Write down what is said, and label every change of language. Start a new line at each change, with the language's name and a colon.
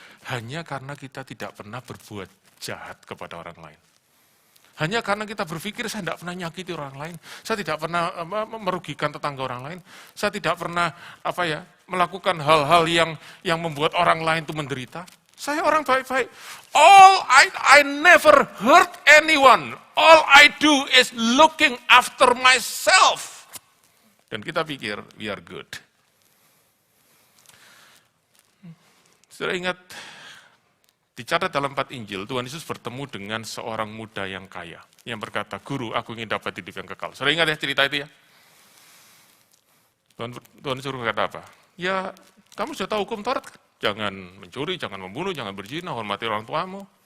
Indonesian: Hanya karena kita tidak pernah berbuat jahat kepada orang lain. Hanya karena kita berpikir saya tidak pernah nyakiti orang lain, saya tidak pernah merugikan tetangga orang lain, saya tidak pernah melakukan hal-hal yang membuat orang lain itu menderita. Saya orang baik-baik.
English: I never hurt anyone. All I do is looking after myself.
Indonesian: Dan kita pikir
English: we are good.
Indonesian: Sudah ingat, dicatat dalam 4 Injil, Tuhan Yesus bertemu dengan seorang muda yang kaya, yang berkata, "Guru, aku ingin dapat hidup yang kekal." Sudah ingat ya cerita itu ya? Tuhan Yesus berkata apa? Ya, kamu sudah tahu hukum Taurat, jangan mencuri, jangan membunuh, jangan berzina, hormati orang tuamu.